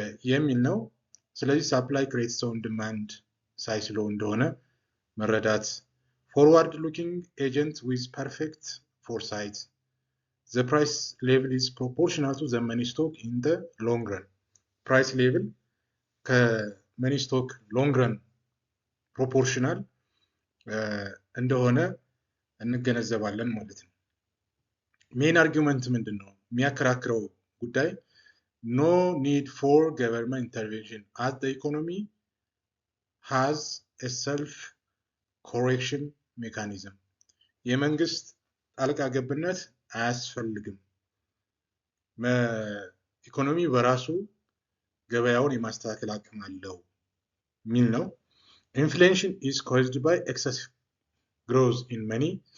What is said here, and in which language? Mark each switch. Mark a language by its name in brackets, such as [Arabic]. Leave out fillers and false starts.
[Amharic] የሚል ነው። ስለዚህ [English] ሳፕላይ ክሬትስ ኦውን ዲማንድ ሳይስሎ [Amharic] እንደሆነ መረዳት። [English] ፎርዋርድ ሉኪንግ ኤጀንት ዊዝ ፐርፌክት ፎርሳይት the price level is proportional to the money stock in the long run. [Amharic] price level ከመኒ ስቶክ ሎንግ ረን ፕሮፖርሽናል እንደሆነ እንገነዘባለን ማለት ነው። ሜን አርጊውመንት ምንድን ነው? የሚያከራክረው ጉዳይ [English] no need for government intervention as the economy has a self correction mechanism. [Amharic] የመንግስት ጣልቃ ገብነት አያስፈልግም፣ ኢኮኖሚ በራሱ ገበያውን የማስተካከል አቅም አለው ሚል ነው። ኢንፍሌሽን [English] is caused by excessive growth in money.